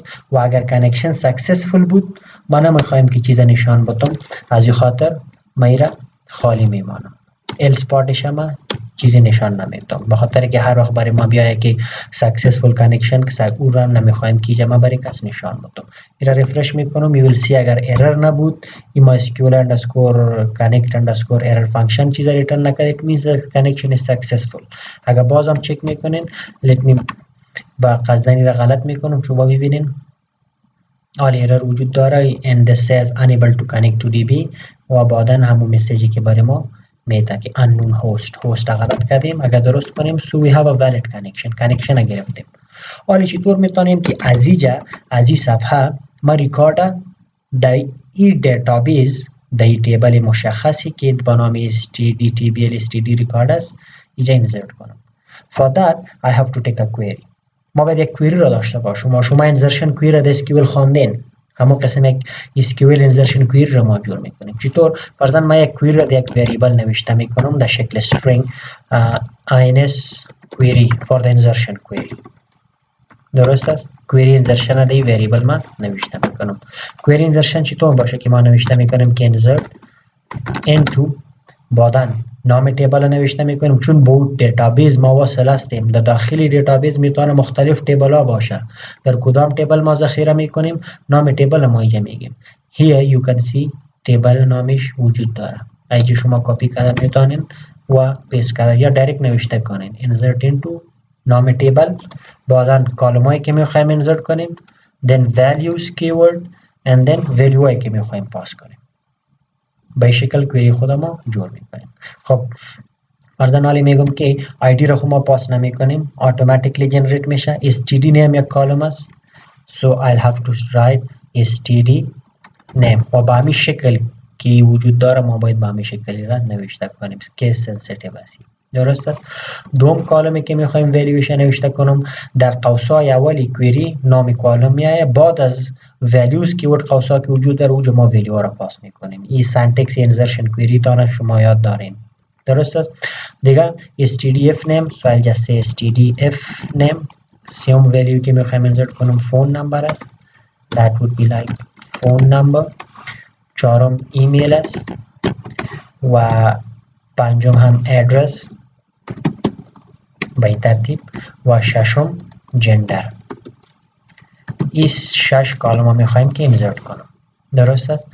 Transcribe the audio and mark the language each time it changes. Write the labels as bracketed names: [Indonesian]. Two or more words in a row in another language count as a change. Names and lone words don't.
[Persian] و اگر کانکشن سکسسفول بود ما نمیخوایم که چیز نشان بدم، از این خاطر ما را خالی میمانم. else پارتش ما چیزی نشان نمیدم به خاطر که هر وقت برای ما بیایه که سکسسفول کانکشن که او را نمیخوایم که ما برای کس نشان بدم. این را رفرش میکنم [English] you will see [Persian] اگر ارر نبود این [English] MySQL underscore connect underscore error function [Persian] چیز ریترن نکرد [English] it means the connection is successful. [Persian] اگر بازم چک میکنین [English] let me [Persian] با قصدنی را غلط میکنم شما ببینین [English] all error [Persian] وجود داره [English] and this says unable to connect to db [Persian] و بعدا همون مسیجی که برای ما میده که [English] unknown host [Persian] غلط کردیم. اگر درست کنیم [English] so we have a valid connection گرفتیم. [Persian] حالا چطور میتونیم که از این صفحه ما ریکارد در این دیتابیس در این تیبل مشخصی که با نام stdtbl std ریکارد است اینجا انسرت کنم. [English] for that I have to take a query. [Persian] ما باید یک کویری را داشته باشیم. شما انسرشن کویری را در SQL خواندین، همون قسم یک SQL انسرشن کویری را ما جور میکنیم. چطور؟ فرضاً ما یک کویری را در یک وریبل نوشته میکنم در شکل string [English] ins query for the insertion query. [Persian] درست است. کویری انسرشن در وریبل ما نوشته میکنم. کویری انسرشن چطور باشه که ما نوشته میکنیم که [English] insert into [Persian] بعداً نام تیبل نوشته میکنیم چون با دیتابیس ما وصل هستیم. در داخل دیتابیس میتونه مختلف تیبل ها باشه. در کدام تیبل ما ذخیره میکنیم نام تیبل ما اینجا میگیم. [English] here you can see [Persian] تیبل نامش وجود داره. اینجا شما کپی کرده میتونین و پیست کرده یا دایرکت نوشته کنین [English] insert into [Persian] نام تیبل بعداً کالم هایی که میخوایم انسرت کنیم [English] then values keyword and then value [Persian] هایی که میخوایم پاس کنیم. به شکل کویری خود ما جور میکنیم. خب فرضاً حالی میگم که آیدی را خود ما پاس نمی کنیم اتوماتیکلی جنریت میشه. std name یک کالم است [English] so I'll have to write std name [Persian] و با همین شکل که وجود داره ما باید با همین شکلی را نوشته کنیم که سنسیتیو است. درست است. دوم کالمی که میخوایم ولیوش نوشته کنم در قوسای اولی کویری نام کالم میایه بعد از values کیورد قوسا که وجود داره اونجا ما ولیو را پاس میکنیم. این سنتکس انسرشن کویری تانه شما یاد دارین. درست است. دیگه [English] stdf name so I'll just say stdf name. [Persian] سیوم ولیو که میخوایم انسرت کنم فون نمبر است [English] that would be like phone number. [Persian] چهارم ایمیل است و پنجم هم ادرس به این ترتیب و ششم جندر. این 6 کالم ها میخوایم که انسرت کنم. درست است.